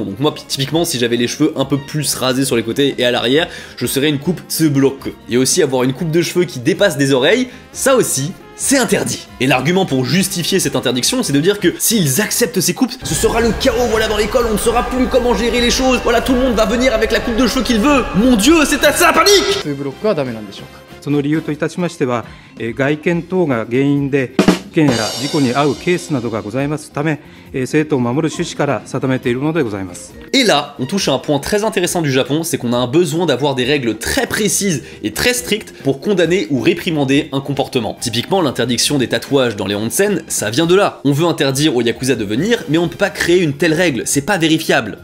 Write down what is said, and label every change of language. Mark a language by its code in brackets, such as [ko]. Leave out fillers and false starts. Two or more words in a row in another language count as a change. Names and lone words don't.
[fr] Donc moi, typiquement, si j'avais les cheveux un peu plus rasés sur les côtés et à l'arrière, je serais une coupe tsubloku. Et aussi avoir une coupe de cheveux qui dépasse des oreilles, ça aussi, c'est interdit. Et l'argument pour justifier cette interdiction, c'est de dire que s'ils acceptent ces coupes, ce sera le chaos, voilà, dans l'école, on ne saura plus comment gérer les choses, voilà, tout le monde va venir avec la coupe de cheveux qu'il veut. Mon Dieu, c'est assez la panique! [ja] その理由といたしましては、外見等が原因で危険や事故に遭うケースなどがございますため、生徒を守る趣旨から定めているのでございます。 [fr] Et là, on touche à un point très intéressant du Japon, c'est qu'on a un besoin d'avoir des règles très précises et très strictes pour condamner ou réprimander un comportement. Typiquement, l'interdiction des tatouages dans les onsen, ça vient de là. On veut interdire aux yakuza de venir, mais on ne peut pas créer une telle règle, c'est pas vérifiable.